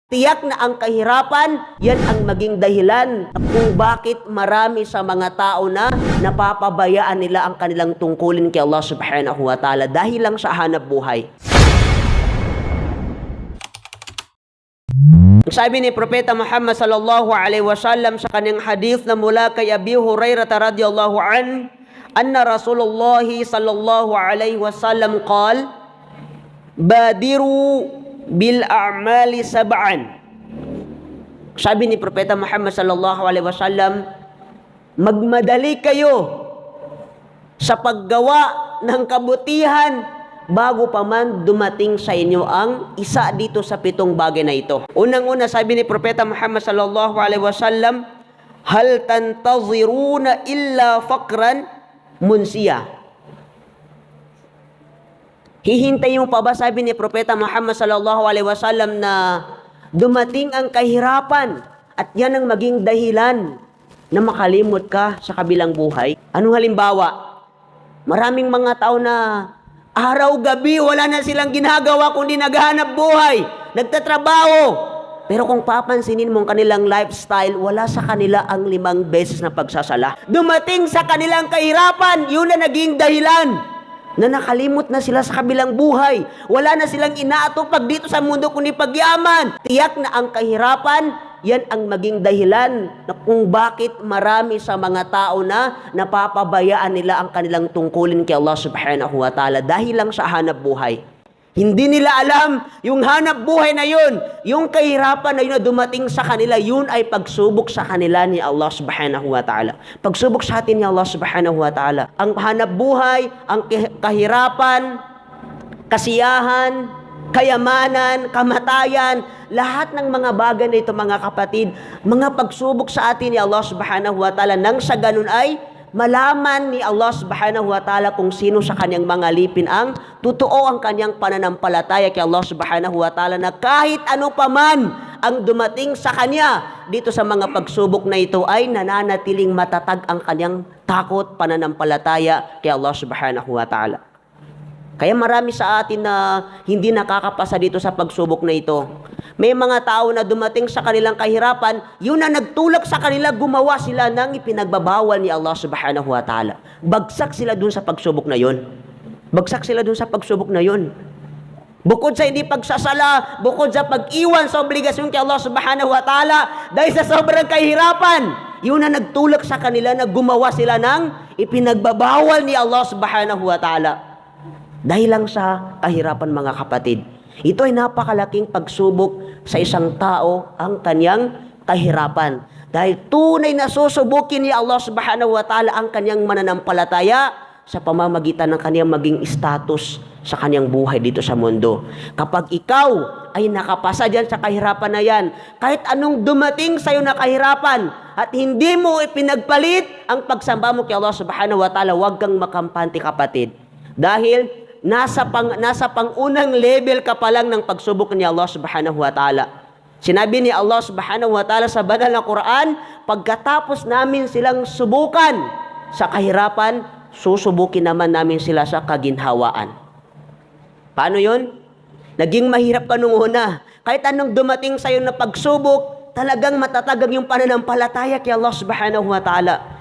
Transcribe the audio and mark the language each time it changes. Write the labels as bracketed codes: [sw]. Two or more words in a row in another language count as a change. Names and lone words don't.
[tl] Tiyak na ang kahirapan, yan ang maging dahilan kung bakit marami sa mga tao na napapabayaan nila ang kanilang tungkulin kay [ar] الله سبحانه وتعالى [tl] dahil lang sa hanap buhay. Sabi ni Propeta Muhammad [ar] صلى الله عليه وسلم [tl] sa kanyang hadith na mula kay Abi Hurairah [ar] رضي الله أن رسول الله صلى الله عليه وسلم قال بادروا بالأعمال سبعا. [tl] Sabi ni Propeta Muhammad [ar] صلى الله عليه وسلم, [tl] magmadali kayo sa paggawa ng kabutihan bago pa man dumating sa inyo ang isa dito sa 7 bagay na ito. Unang-una, sabi ni Propeta Muhammad [ar] صلى الله عليه وسلم هل تنتظرون إلا فقرا منسيا. [tl] Hihintayin mo pa ba, sabi ni Propeta Muhammad [ar] صلى الله عليه وسلم, [tl] na dumating ang kahirapan at yan ang maging dahilan na makalimot ka sa kabilang buhay? Anong halimbawa? Maraming mga tao na araw-gabi wala na silang ginagawa kundi naghahanap buhay, nagtatrabaho. Pero kung papansinin mo ang kanilang lifestyle, wala sa kanila ang 5 beses na pagsasala. Dumating sa kanilang kahirapan, yun na naging dahilan na nakalimot na sila sa kabilang buhay. Wala na silang inaatupag dito sa mundo kundi pagyaman. Tiyak na ang kahirapan, yan ang maging dahilan na kung bakit marami sa mga tao na napapabayaan nila ang kanilang tungkulin kay [ar] الله سبحانه وتعالى [tl] dahil lang sa hanap buhay. Hindi nila alam yung hanap buhay na yun, yung kahirapan na yun na dumating sa kanila, yun ay pagsubok sa kanila ni [ar] الله سبحانه وتعالى. [tl] Pagsubok sa atin ni [ar] الله سبحانه وتعالى. [tl] Ang hanap buhay, ang kahirapan, kasiyahan, kayamanan, kamatayan, lahat ng mga bagay na ito, mga kapatid, mga pagsubok sa atin ni [ar] الله سبحانه وتعالى, [tl] nang sa ganun ay malaman ni [ar] الله سبحانه وتعالى [tl] kung sino sa kanyang mga lipin ang totoo ang kanyang pananampalataya kay [ar] الله سبحانه وتعالى, [tl] na kahit ano paman ang dumating sa kanya dito sa mga pagsubok na ito ay nananatiling matatag ang kanyang takot, pananampalataya kay [ar] الله سبحانه وتعالى. [tl] Kaya marami sa atin na hindi nakakapasa dito sa pagsubok na ito. May mga tao na dumating sa kanilang kahirapan, yun na nagtulak sa kanila, gumawa sila ng ipinagbabawal ni [ar] الله سبحانه وتعالى. [tl] Bagsak sila dun sa pagsubok na yun. Bagsak sila dun sa pagsubok na yun. Bukod sa hindi pagsasala, bukod sa pag-iwan sa obligasyon kay [ar] الله سبحانه وتعالى, [tl] dahil sa sobrang kahirapan, yun na nagtulak sa kanila na gumawa sila ng ipinagbabawal ni [ar] الله سبحانه وتعالى. [tl] Dahil lang sa kahirapan, mga kapatid. Ito ay napakalaking pagsubok sa isang tao, ang kanyang kahirapan. Dahil tunay na susubukin ni [ar] الله سبحانه وتعالى [tl] ang kanyang mananampalataya sa pamamagitan ng kanyang maging status sa kanyang buhay dito sa mundo. Kapag ikaw ay nakapasa dyan sa kahirapan na yan, kahit anong dumating sa'yo na kahirapan at hindi mo ipinagpalit ang pagsamba mo kay [ar] الله سبحانه وتعالى, [tl] huwag kang makampante, kapatid. Dahil nasa pangunang level ka pa lang ng pagsubok ni [ar] الله سبحانه وتعالى. [tl] Sinabi ni [ar] الله سبحانه وتعالى [tl] sa banal na Quran, pagkatapos namin silang subukan sa kahirapan, susubukin naman namin sila sa kaginhawaan. Paano yun? Naging mahirap ka nung una. Kahit anong dumating sa'yo na pagsubok, talagang matatag yung pananampalataya kay [ar] الله سبحانه وتعالى.